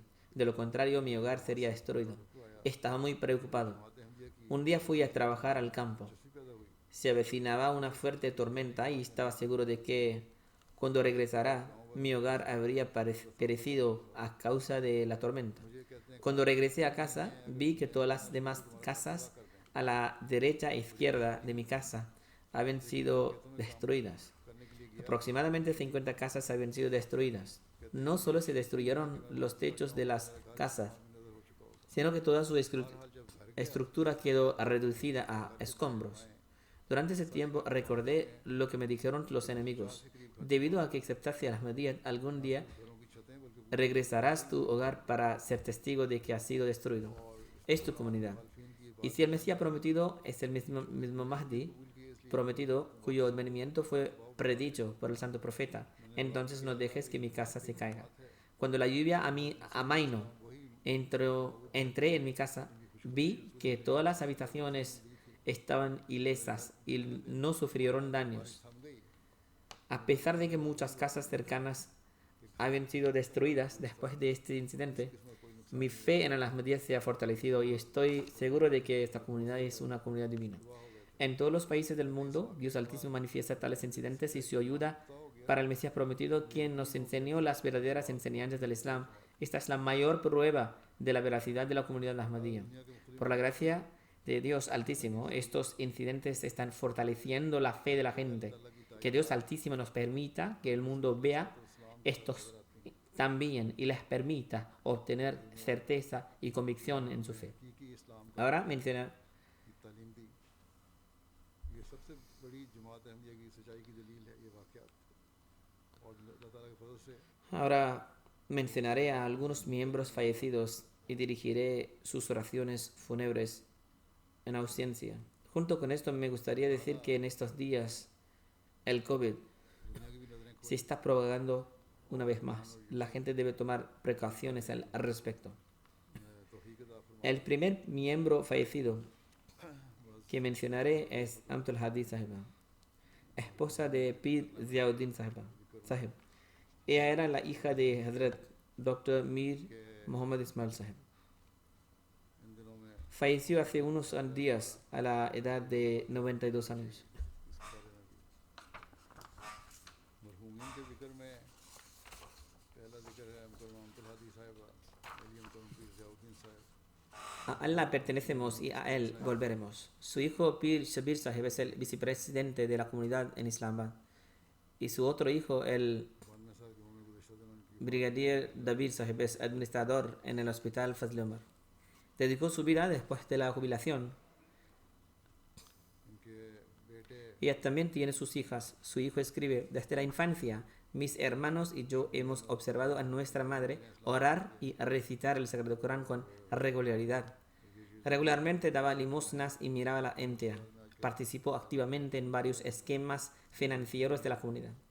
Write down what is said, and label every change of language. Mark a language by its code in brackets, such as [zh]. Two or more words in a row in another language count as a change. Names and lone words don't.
[es] De lo contrario, mi hogar sería destruido. Estaba muy preocupado. [ur] احمدیہ کی [es] Un día fui a trabajar al campo. [ur] دلچسپی پیدا ہوئی [es] Se avecinaba una fuerte tormenta y estaba seguro de que cuando regresara, mi hogar habría perecido a causa de la tormenta. [ur] مجھے کہتے ہیں [es] Cuando regresé a casa, vi que todas las demás casas a la derecha e izquierda de mi casa habían sido destruidas. [ur] کرنے کے لیے گیا [es] Aproximadamente 50 casas habían sido destruidas. No solo se destruyeron los techos de las casas, [ur] نذر ہو چکا ہوگا [es] sino que toda su [ur] حال جب گھر [es] estructura quedó reducida a escombros. Durante ese tiempo recordé lo que me dijeron los enemigos. Debido a que aceptaste al Ahmadiyya, algún día [ur] گھروں کی چھتیں بلکہ [es] regresarás a tu hogar para ser testigo de que ha sido destruido. Es tu comunidad. Y si el Mesías prometido es el mismo Mahdi prometido, cuyo advenimiento fue predicho por el santo profeta, entonces no dejes que mi casa se caiga. Cuando la lluvia amainó, entré en mi casa, vi que todas las habitaciones estaban ilesas y no sufrieron daños. [ur] تھم گئی [es] A pesar de que muchas casas cercanas habían sido destruidas después de este incidente, mi fe en el Ahmadiyya se ha fortalecido y estoy seguro de que esta comunidad es una comunidad divina. En todos los países del mundo, Dios Altísimo manifiesta tales incidentes y su ayuda para el Mesías prometido, quien nos enseñó las verdaderas enseñanzas del Islam. Esta es la mayor prueba de la veracidad de la comunidad Ahmadiyya. Por la gracia de Dios Altísimo, estos incidentes están fortaleciendo la fe de la gente. Que Dios Altísimo nos permita que el mundo vea estos también y les permita obtener certeza y convicción en su fe. [ur] حقیقی اسلام کا [es] Ahora mencionar [ur] تعلیم دی یہ سب سے بڑی جماعت احمدیہ کی سچائی کی دلیل ہے یہ واقعات اور اللہ تعالیٰ کے فضل سے [es] Ahora mencionaré a algunos miembros fallecidos y dirigiré sus oraciones fúnebres en ausencia. Junto con esto me gustaría decir que en estos días el COVID [ur] دنیا کی بھی نظریں [es] se está propagando una vez más. La gente debe tomar precauciones al respecto. [ur] توفیق عطا فرما [es] El primer miembro fallecido que mencionaré es Amtul Hadi Sahiba, esposa de Pir Ziauddin Sahib. Ella era la hija de Hazrat Dr. Mir Muhammad Ismail Sahib. [ur] ان دنوں میں [es] Falleció hace unos días a la edad de 92 años. [ur] مرحومین کے ذکر میں پہلا ذکر ہے مکرم عبدالہادی صاحبہ علی مکرم پیر ضیاءالدین صاحب [es] A Allah pertenecemos y a Él volveremos. Su hijo Pir Shabir Sahib es el vicepresidente de la comunidad en Islamabad. Y su otro hijo, el [ur] بانوے سال کی عمر میں گزشتہ دنوں کی [es] brigadier Dabir Sahib, es administrador en el hospital Fazl Umar. Dedicó su vida después de la jubilación. [ur] ان کے بیٹے [es] Ella también tiene sus hijas. Su hijo escribe: desde la infancia, mis hermanos y yo hemos observado a nuestra madre orar y recitar el Sagrado Corán con regularidad. Regularmente daba limosnas y miraba la MTA. Participó activamente en varios esquemas financieros de la comunidad.